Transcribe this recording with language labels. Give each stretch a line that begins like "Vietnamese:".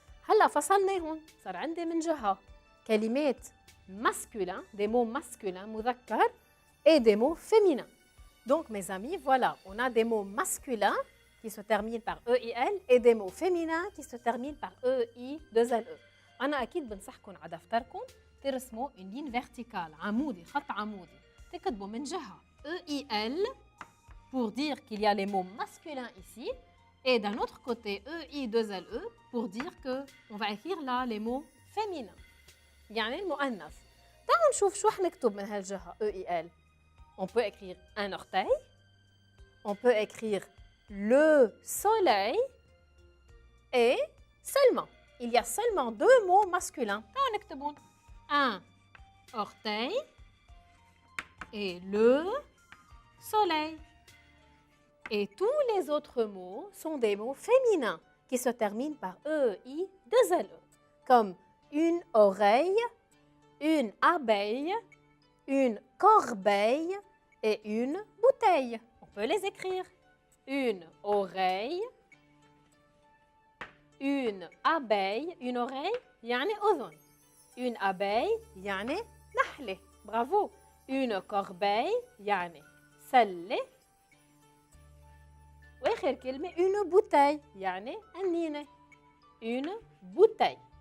Arabic: هلا فصلناهم، صار عندي من جهة كلمات
French: masculins, des mots masculins,
Arabic: مذكر,
French: et des mots féminins. Donc mes amis, voilà, on a des mots masculins qui se terminent par E-I-L et des mots féminins qui se terminent par E-I, deux L-E.
Arabic: أنا أكيد بنصحكم على دفتركم ترسموا
French: une ligne verticale,
Arabic: عمودي، خط عمودي. تكتبوا من جهة
French: E-I-L pour dire qu'il y a les mots masculins ici. Et d'un autre côté, E-I-2-L-E pour dire qu'on va écrire là les mots féminins.
Arabic: يعني المؤنث. تعالوا نشوف شو حنكتب من هالجهة E-I-L.
French: On peut écrire un orteil. On peut écrire le soleil. Et seulement. Il y a seulement deux mots masculins.
Arabic: تعالوا نكتبون
French: un orteil et le soleil. Et tous les autres mots sont des mots féminins qui se terminent par E-I-2-L-E, comme une oreille, une abeille, une corbeille et une bouteille. On peut les écrire. Une oreille, une abeille, une oreille,
Arabic: يعني أذن.
French: Une abeille,
Arabic: يعني نحلة.
French: Bravo. Une corbeille,
Arabic: يعني سلة. وآخر كلمة
French: une bouteille,
Arabic: يعني أنينة.
French: Une bouteille.